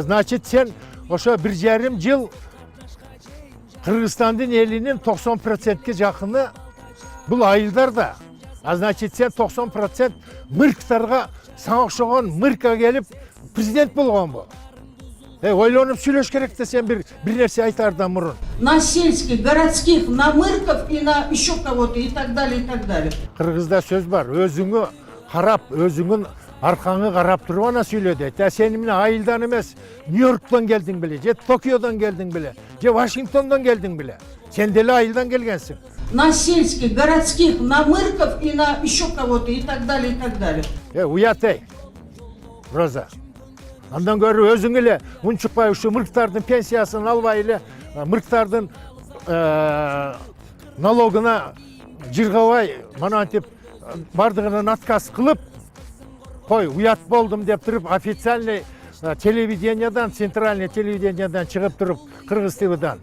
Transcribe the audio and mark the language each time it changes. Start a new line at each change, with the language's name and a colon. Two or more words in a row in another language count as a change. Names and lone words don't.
Kyrgyz: Значит, сен ошо 1,5 жыл Кыргызстандын элинин 90%ке жакыны бул айылдар да. Значит, сен 90% мырктарга, сага окшогон мыркка келип президент болгонбу? Ойлонуп сүйлөш керек да сен бир нерсе айтаардан мурун.
Russian: На сельских, городских, на мырков и на еще кого-то и так далее, и так далее.
Kyrgyz: Кыргызда сөз бар, өзүңө карап, өзүңүн аркаңы карап туруп ана сүйлө дейт. Сен эмне айылдан эмес, Нью-Йорктон келдиң беле, же Токиодон келдиң беле, же Вашингтондон келдиң беле? Сен деле айылдан келгенсиң.
Russian: На сельских, городских, на мырков и на еще кого-то и так далее, и так далее.
Kyrgyz: Уят эй, Роза. Андан көрү өзүң эле унчукпай ушу мырктардын пенсиясын албай эле, мырктардын налогуна жыргабай, манантип бардыгынан отказ кылып, кой, уят болдум деп туруп, официальный телевидениядан, центральный телевидениядан чыгып туруп, Кыргыз ТВдан.